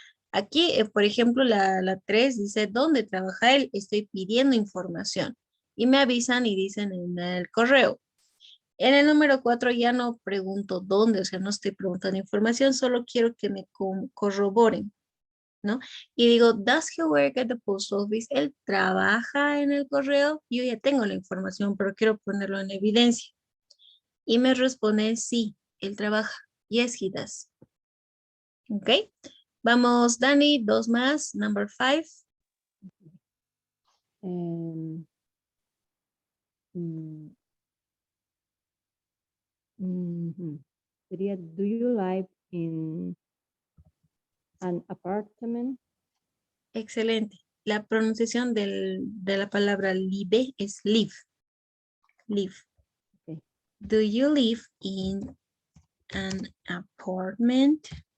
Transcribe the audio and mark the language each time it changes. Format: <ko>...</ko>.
<es>Aquí, por ejemplo, la 3 dice, ¿dónde trabaja él? Estoy pidiendo información. Y me avisan y dicen en el correo. En el número 4 ya no pregunto dónde, o sea, no estoy preguntando información, solo quiero que me corroboren, ¿no? Y digo,</es> <en>does he work at the post office?</en> <es>Él trabaja en el correo. Yo ya tengo la información, pero quiero ponerlo en evidencia. Y me responden, sí, él trabaja.</es> <en>Yes, he does.</en> <es>¿Ok? Vamos, Dani, 2 más.</es> <en>Number 5. em, sería, do you live in an apartment?</en> <es>Excelente. La pronunciación de la palabra live es live.</es> <en>Live. Okay. Do you live in an apartment?</en>